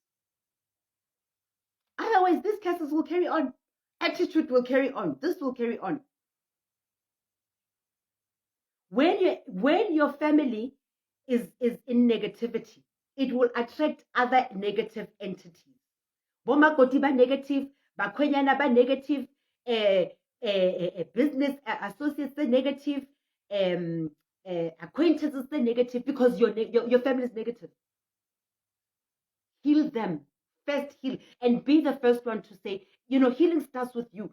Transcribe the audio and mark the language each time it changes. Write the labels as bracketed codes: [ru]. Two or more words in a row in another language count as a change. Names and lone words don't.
[en] Otherwise, these cases will carry on. Attitude will carry on. This will carry on. When your family is in negativity, it will attract other negative entities. [st] Bomakoti ba [en] negative, [st] bakhwenyana ba [en] negative, business associates are negative, acquaintances are negative because your family is negative. Heal them. First heal and be the first one to say, healing starts with you.